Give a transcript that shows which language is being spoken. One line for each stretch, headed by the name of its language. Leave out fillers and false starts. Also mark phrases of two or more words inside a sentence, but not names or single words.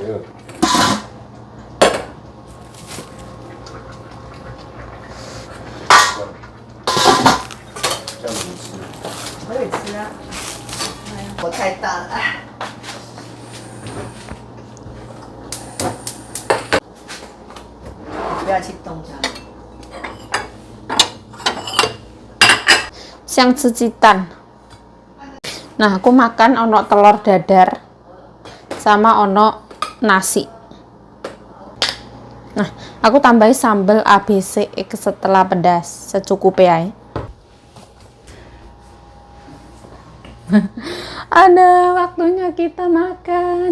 Chinese: 这样子吃。可以吃啊。哎呀，火太大了。不要去动它。 Siang cicitan.
Indonesian: Nah, aku makan ono telur dadar sama ono nasi. Nah, aku tambahin sambal ABC setelah pedas secukupnya. Ada waktunya kita makan.